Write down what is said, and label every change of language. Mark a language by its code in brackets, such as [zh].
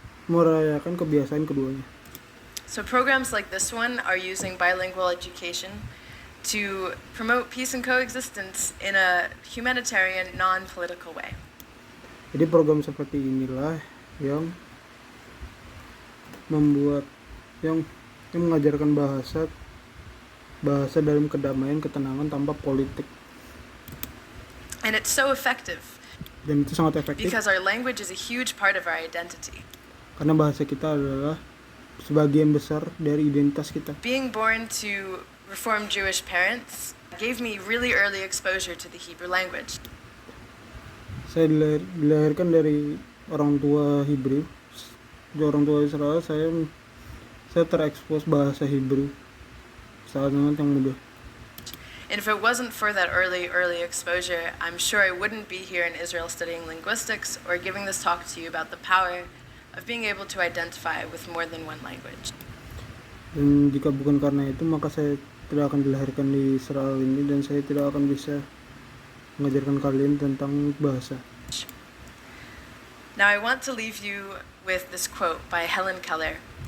[id] Merayakan kebiasaan keduanya. [en] So programs like this one are using bilingual education to promote peace and coexistence in a humanitarian, non-political way. [id] Jadi program seperti inilah yang mengajarkan bahasa dalam kedamaian, ketenangan tanpa politik. [en] And it's so effective [id] Dan itu sangat efektif [en] because our language is a huge part of our identity. [id] karena bahasa kita adalah sebagian besar dari identitas kita. [en] Being born to Reformed Jewish parents gave me really early exposure to the Hebrew language. [id] Saya dilahirkan dari orang tua Hebrew, dari orang tua Israel. Saya terekspos bahasa Hebrew saat yang muda. [en] And if it wasn't for that early exposure, I'm sure I wouldn't be here in Israel studying linguistics or giving this talk to you about the power of being able to identify with more than one language. [id] Dan jika bukan karena itu, maka saya tidak akan dilahirkan di Israel ini dan saya tidak akan bisa mengajarkan kalian tentang bahasa. [en] Now I want to leave you with this quote by Helen Keller.